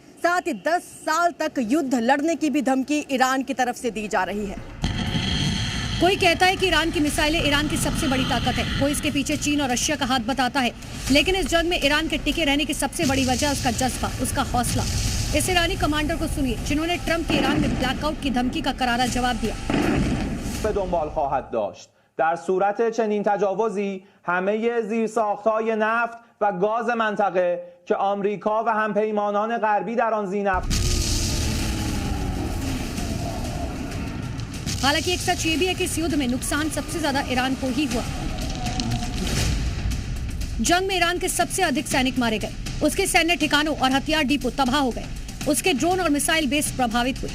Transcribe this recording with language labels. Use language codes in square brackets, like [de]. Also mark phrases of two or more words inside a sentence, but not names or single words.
[hi] साथ ही 10 साल तक युद्ध लड़ने की भी धमकी ईरान की तरफ से दी जा रही है। कोई कहता है कि ईरान की मिसाइलें ईरान की सबसे बड़ी ताकत है। कोई इसके पीछे चीन और रशिया का हाथ बताता है। लेकिन इस जंग में ईरान के टिके रहने की सबसे बड़ी वजह उसका जज्बा, उसका हौसला। इस ईरानी कमांडर को सुनिए, जिन्होंने ट्रंप के ईरान में ब्लैकआउट की धमकी का करारा जवाब दिया। [fa] به دنبال خواهد داشت. در صورت چنین تجاوزی همه زیرساخت‌های نفت و گاز منطقه که آمریکا و همپیمانان غربی در آن ذینفت. [hi] हालांकि एक सच ये भी है कि इस युद्ध में नुकसान सबसे ज्यादा ईरान को ही हुआ। जंग में ईरान के सबसे अधिक सैनिक मारे गए। उसके सैन्य ठिकानों और हथियार डिपो तबाह हो गए। उसके ड्रोन और मिसाइल बेस प्रभावित हुए।